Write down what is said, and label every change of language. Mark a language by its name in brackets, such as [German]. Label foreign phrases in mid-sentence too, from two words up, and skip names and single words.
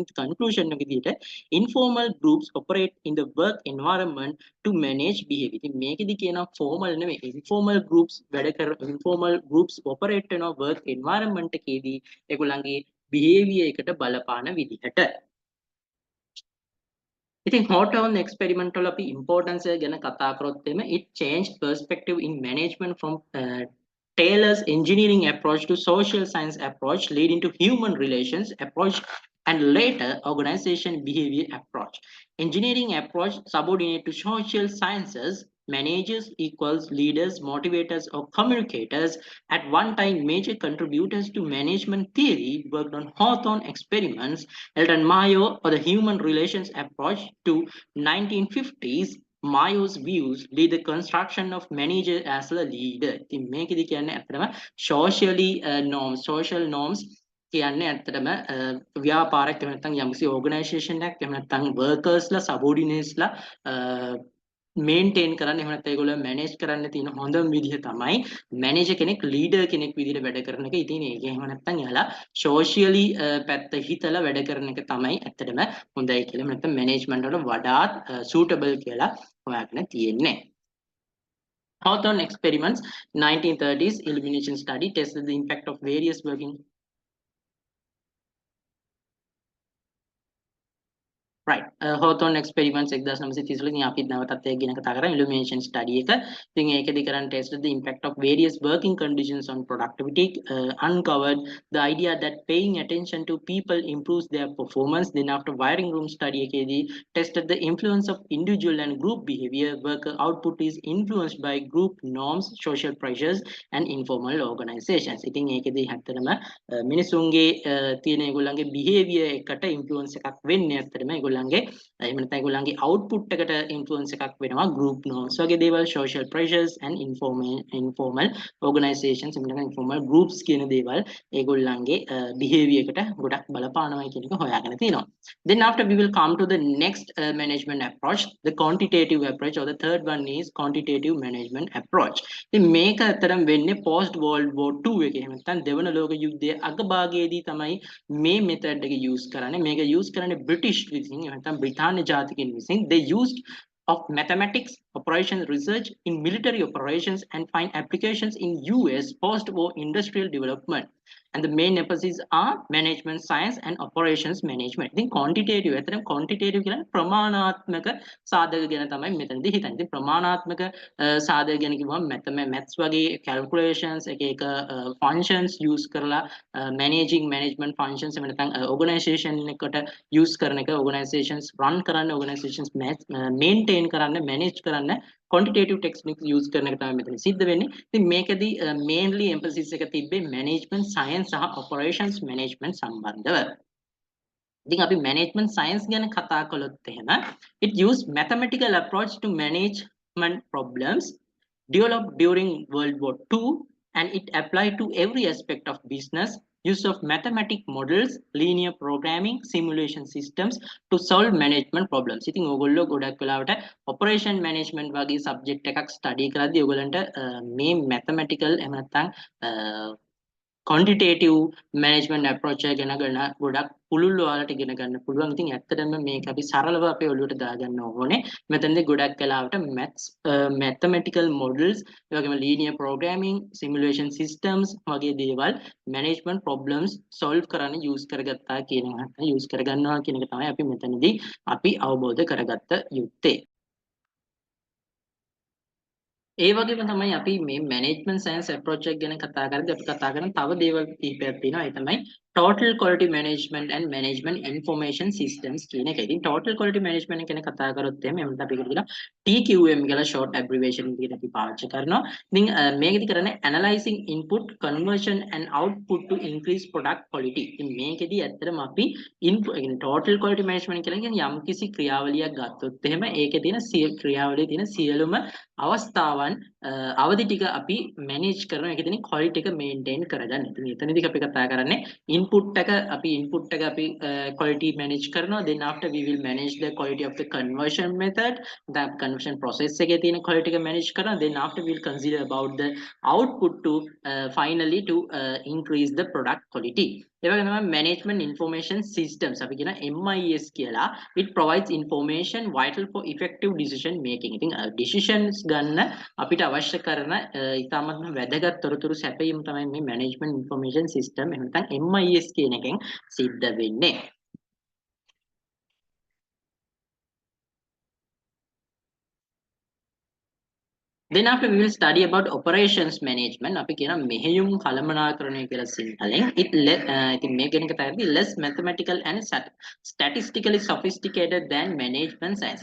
[Sinhala] ඉතින් කන්ක්ලූෂන් එක විදිහට [English] informal groups operate in the work environment to manage behavior. [Sinhala] ඉතින් මේකෙදි කියනවා formal නෙමෙයි [English] informal groups [Sinhala] වැඩ කර [English] informal groups operate [Sinhala] වෙනවා [English] work environment [Sinhala] එකේදී ඒගොල්ලන්ගේ behavior එකට බලපාන විදිහට. ඉතින් Hawthorne experiment වල අපි importance එක ගැන කතා කරොත් [English] එimhe it changed perspective in management from Taylor's engineering approach to social science approach leading to human relations approach and later organization behavior approach. Engineering approach subordinate to social sciences, managers equals leaders, motivators or communicators, at one time major contributors to management theory worked on Hawthorne experiments, Elton Mayo or the human relations approach to 1950s. Mayo's views lead the construction of manager as a leader. [Sinhala] ඉතින් මේකෙදි කියන්නේ අත්‍තරම [English] social norms [Sinhala] කියන්නේ ඇත්තටම ව්‍යාපාරයක් එහෙම නැත්නම් යම්කිසි ඕගනයිසේෂන් එකක් එහෙම නැත්නම් වර්කර්ස්ලා සබෝඩිනේට්ස්ලා මේන්ටේන් කරන්න එහෙම නැත්නම් ඒගොල්ලෝ මැනේජ් කරන්න තියෙන හොඳම විදිහ තමයි මැනේජර් කෙනෙක් ලීඩර් කෙනෙක් විදිහට වැඩ කරන එක. ඉතින් ඒක එහෙම නැත්නම් එයාලා සෝෂියලි පැත්ත හිතලා වැඩ කරන එක තමයි ඇත්තටම හොඳයි කියලා. එහෙම නැත්නම් මැනේජ්මන්ට් වල වඩාත් සූටබල් කියලා හොයාගෙන තියෙන්නේ. [English] Hawthorne experiments 1930s elimination study tested the impact of various working right Hawthorne experiments 1930 [Sinhala] වලින් අපි නැවතත් ඒක ගැන කතා කරා [English] illumination study එක. [Sinhala] ඉතින් ඒකෙදි කරන් [English] tested the impact of various working conditions on productivity, uncovered the idea that paying attention to people improves their performance. Then after wiring room study එකෙදි tested the influence of individual and group behavior. Worker output is influenced by group norms, social pressures and informal organizations. [Sinhala] ඉතින් ඒකෙදි හැතරම මිනිසුන්ගේ තියෙන ඒගොල්ලන්ගේ behavior එකට influence එකක් වෙන්නේ ඇත්තටම ඒගොල්ලන්ගේ එහෙම නැත්නම් ඒගොල්ලන්ගේ output එකට influence එකක් වෙනවා [English] group norms [Sinhala] වගේ දේවල්, [English] social pressures and informal organizations [Sinhala] එහෙම නැත්නම් [English] informal groups [Sinhala] කියන දේවල් ඒගොල්ලන්ගේ behavior එකට ගොඩක් බලපානවා කියන එක හොයාගෙන තියෙනවා. [English] Then after we will come to the next management approach, the quantitative approach, or the third one is quantitative management approach. [Sinhala] ඉතින් මේක අතරම වෙන්නේ [English] post world war 2 [Sinhala] එකේ එහෙම නැත්නම් දෙවන ලෝක යුද්ධයේ අගභාගයේදී තමයි මේ method එක use කරන්නේ. මේක use කරන්නේ British විසින් එහෙම නැත්නම් බ්‍රිතාන්‍ය ජාතිකයන් විසින්. [English] They used of mathematics, operation research in military operations and find applications in US post-war industrial development. And the main emphasis are management science and operations management. [Sinhala] ඉතින් quantitative ඇත්තටම quantitative කියන්නේ ප්‍රමාණාත්මක සාධක ගැන තමයි මෙතනදී හිතන්නේ. ඉතින් ප්‍රමාණාත්මක සාධක ගැන කිව්වම maths වගේ calculations එක [English] functions use [Sinhala] කරලා [English] management functions [Sinhala] එහෙම නැත්නම් organization එකට use කරන එක, [English] organizations run [Sinhala] කරන්න, [English] organizations maintain [Sinhala] කරන්න, manage කරන්න [English] quantitative techniques use [Sinhala] කරන එක තමයි මෙතන සිද්ධ වෙන්නේ. ඉතින් මේකදී mainly emphasis එක තිබ්බේ [English] management science [Sinhala] සහ [English] operations management [Sinhala] සම්බන්ධව. ඉතින් අපි management science ගැන කතා කළොත් එහෙම [English] it use mathematical approach to management problems developed during World War II and it applied to every aspect of business. Use of mathematic models, linear programming, simulation systems to solve management problems. [Sinhala] ඉතින් ඕගොල්ලෝ ගොඩක් වෙලාවට [English] operation management [Sinhala] වගේ subject එකක් study කරද්දී ඕගොල්ලන්ට මේ mathematical එහෙම නැත්නම් [English] quantitative management approach [Sinhala] එක ගැන ගොඩක් පුළුල් ඔයාලට ඉගෙන ගන්න පුළුවන්. ඉතින් ඇත්තටම මේක අපි සරලව අපේ ඔළුවට දාගන්න ඕනේ. මෙතනදී ගොඩක් වෙලාවට [English] mathematical models, [Sinhala] ඒ වගේම [English] linear programming, simulation systems [Sinhala] වගේ දේවල් [English] management problems solve [Sinhala] කරන්න use කරගත්තා කියන එක use කරගන්නවා කියන එක තමයි අපි මෙතනදී අපි අවබෝධ කරගත්ත යුත්තේ. ඒ වගේම තමයි අපි මේ [English] management science approach [Sinhala] එක ගැන කතා කරද්දී අපි කතා කරන තව දේවල් කිහිපයක් තියෙනවා. ඒ තමයි [English] total quality management and management information systems [Sinhala] කියන එක. ඉතින් [English] total quality management [Sinhala] ගැන කතා කරොත් එහෙම එමුත් අපි ඒකට කියනවා TQM කියලා [English] short abbreviation [Sinhala] විදිහට අපි පාවිච්චි කරනවා. ඉතින් මේකෙදි කරන්නේ [English] analyzing input conversion and output to increase product quality. [Sinhala] ඉතින් මේකෙදි ඇත්තටම අපි [English] total quality management [Sinhala] කියලා කියන්නේ යම්කිසි ක්‍රියාවලියක් ගත්තොත් එහෙම ඒකේ තියෙන ක්‍රියාවලියේ තියෙන සියලුම අවස්ථාවන් අවධි ටික අපි manage කරනවා. ඒකේ තියෙන quality එක maintain කරගන්න. ඉතින් එතනදී අපි කතා කරන්නේ input එක අපි [English] quality manage [Sinhala] කරනවා. [English] Then after we will manage the quality of the conversion method, the conversion process [Sinhala] එකේ තියෙන quality එක manage කරනවා. [English] Then after we will consider about the output to finally to increase the product quality. [Sinhala] ඒ වගේම තමයි [English] management information systems [Sinhala] අපි කියන MIS කියලා. [English] It provides information vital for effective decision making. [Sinhala] ඉතින් decisions ගන්න අපිට අවශ්‍ය කරන ඉතාමත්ම වැදගත් තොරතුරු සැපයීම තමයි මේ [English] management information system [Sinhala] එහෙම නැත්නම් MIS කියන එකෙන් සිද්ධ වෙන්නේ. [English] Then after we will study about operations management. [Sinhala] අපි කියන මෙහෙයුම් කළමනාකරණය කියලා සිංහලෙන්. ඉතින් මේ ගැන කතා කරද්දී [English] less mathematical and statistically sophisticated than management science.